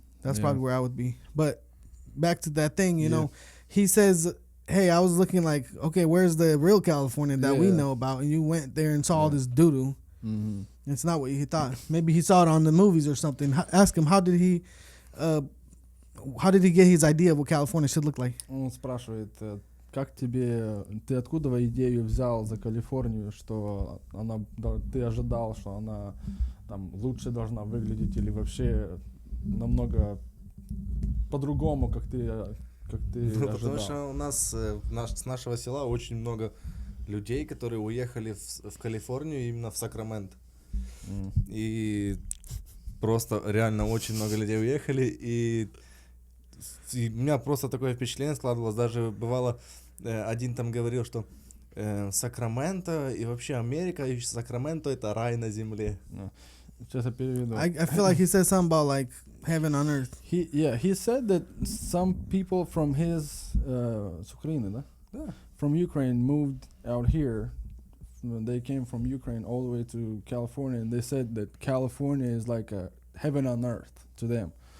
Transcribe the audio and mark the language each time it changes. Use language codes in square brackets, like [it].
[en] That's probably where I would be. But back to that thing, you know, he says, hey, I was looking like, okay, where's the real California that we know about? And you went there and saw all this doo-doo. It's not what he thought. Maybe he saw it on the movies or something. Ask him, how did he get his idea of what California should look like? [ru] Он спрашивает, ты откуда идею взял за Калифорнию, что ты ожидал, что она там лучше должна выглядеть или вообще намного по-другому, как ты ожидал? Потому что у нас с нашего села очень много людей, которые уехали в Калифорнию, именно в Сакраменто. И просто реально очень много людей уехали, и у меня просто такое впечатление складывалось, даже бывало, один там говорил, что Сакраменто и вообще Америка, и Сакраменто — это рай на земле. Сейчас я переведу. [en] I feel like he said something about like heaven on earth. He said that some people from his [ru] с Украины, да? Да. [en] From Ukraine moved out here. They came from Ukraine all the way to California, and they said that California is like a heaven on earth to them.